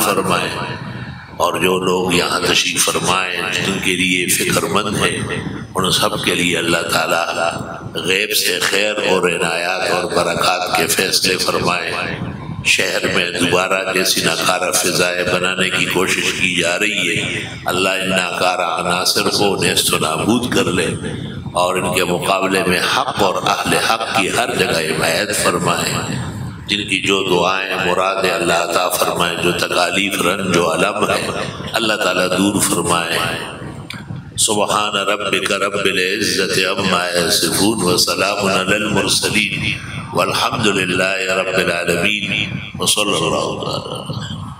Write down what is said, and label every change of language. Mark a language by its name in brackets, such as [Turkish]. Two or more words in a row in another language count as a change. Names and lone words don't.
[Urdu] فرمائے، اور جو لوگ یہاں تشریف فرمائیں جن کے لیے فکر مند ہیں ان سب کے لیے اللہ تعالیٰ غیب سے خیر اور عنایات اور برکات کے فیصلے فرمائے۔ شہر میں دوبارہ جیسی ناکارہ فضائیں بنانے کی کوشش کی جا رہی ہے، اللہ ان ناکارہ عناصر کو نیست و نابود کر لے اور ان کے مقابلے میں حق اور اہل حق کی ہر جگہ حمایت فرمائے۔ جن کی جو دعائیں مراد اللہ عطا فرمائے، جو تکالیف رنج و علم ہے اللہ تعالیٰ دور فرمائے۔ [Arabic] سبحان ربک رب العزت عما یصفون وسلام علی المرسلین والحمد للہ رب العالمین وصلی اللہ تعالی